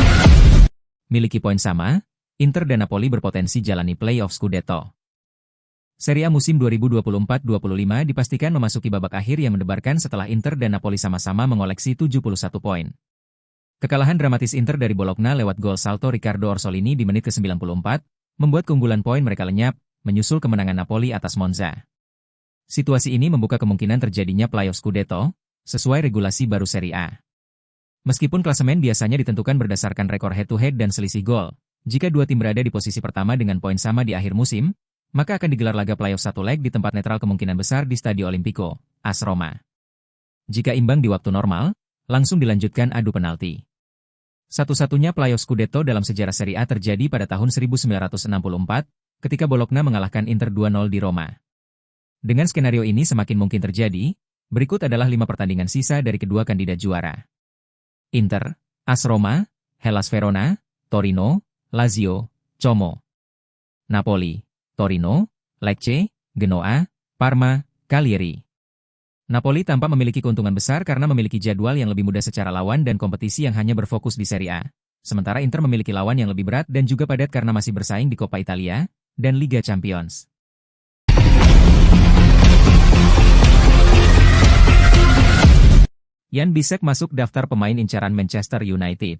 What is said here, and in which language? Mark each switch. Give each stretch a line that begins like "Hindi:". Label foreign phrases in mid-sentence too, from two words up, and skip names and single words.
Indonesian: Miliki poin sama, Inter dan Napoli berpotensi jalani playoff Scudetto. Serie A musim 2024-25 dipastikan memasuki babak akhir yang mendebarkan setelah Inter dan Napoli sama-sama mengoleksi 71 poin. Kekalahan dramatis Inter dari Bologna lewat gol salto Riccardo Orsolini di menit ke-94, membuat keunggulan poin mereka lenyap, menyusul kemenangan Napoli atas Monza. Situasi ini membuka kemungkinan terjadinya playoff Scudetto, sesuai regulasi baru Serie A. Meskipun klasemen biasanya ditentukan berdasarkan rekor head-to-head dan selisih gol, jika dua tim berada di posisi pertama dengan poin sama di akhir musim, maka akan digelar laga playoff satu leg di tempat netral kemungkinan besar di Stadio Olimpico, AS Roma. Jika imbang di waktu normal, langsung dilanjutkan adu penalti. Satu-satunya playoff Scudetto dalam sejarah Serie A terjadi pada tahun 1964, ketika Bologna mengalahkan Inter 2-0 di Roma. Dengan skenario ini semakin mungkin terjadi, berikut adalah 5 pertandingan sisa dari kedua kandidat juara. Inter, AS Roma, Hellas Verona, Torino, Lazio, Como. Napoli, Torino, Lecce, Genoa, Parma, Cagliari. Napoli tampak memiliki keuntungan besar karena memiliki jadwal yang lebih mudah secara lawan dan kompetisi yang hanya berfokus di Serie A. Sementara Inter memiliki lawan yang lebih berat dan juga padat karena masih bersaing di Coppa Italia dan Liga Champions. Jan Bisek masuk daftar pemain incaran Manchester United.